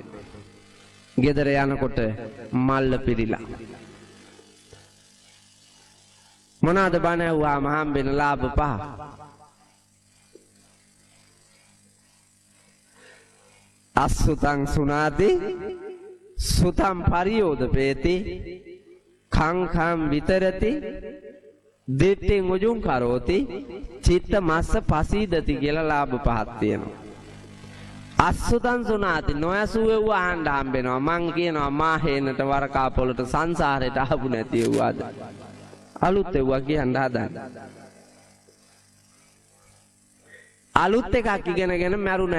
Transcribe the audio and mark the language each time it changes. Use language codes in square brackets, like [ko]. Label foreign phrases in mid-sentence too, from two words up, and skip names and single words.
[si] ගෙදර යනකොට මල්ල පිරිලා. මොනවාද බණ ඇහුවාම හම්බෙන ලාභ 5? [pi] අසුතං සුනාති සුතං පරියෝදපේති කංඛං විතරති දෙට්ටෙන් උජුං කරෝති චිත්ත මස්ස පසීදති [si] කියලා ලාභ 5ක් තියෙනවා. [pi] අසුතං සුනාති [si] නොයසුවෙව් අහන්න හම්බෙනවා. මං කියනවා මාහේනට වරකාපොළට සංසාරයට ආපු නැති වුණාද අලුත් එව්වා කියන්න හදන්නේ. අලුත් එකක් ඉගෙනගෙන මැරුණා.